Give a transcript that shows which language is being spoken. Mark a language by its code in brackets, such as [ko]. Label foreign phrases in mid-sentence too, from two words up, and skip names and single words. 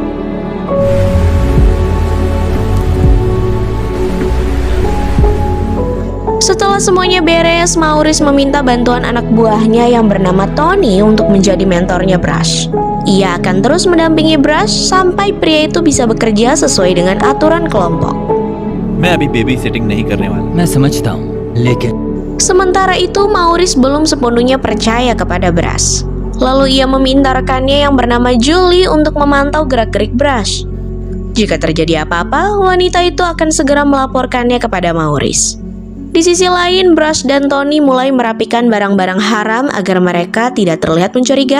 [id] Setelah semuanya beres, Maurice meminta bantuan anak buahnya yang bernama Tony untuk menjadi mentornya Brush. Ia akan terus mendampingi Brush sampai pria itu bisa bekerja sesuai dengan aturan kelompok. [hi] मैं अभी [en] baby sitting [hi] नहीं करने वाला। मैं समझता हूँ, लेकिन [id] Sementara itu, Maurice belum sepenuhnya percaya kepada Brush. Lalu ia meminta rekannya yang bernama Julie untuk memantau gerak-gerik Brush. Jika terjadi apa-apa, wanita itu akan segera melaporkannya kepada Maurice. Di sisi lain, Brush dan Tony mulai merapikan barang-barang haram agar mereka tidak terlihat mencurigakan.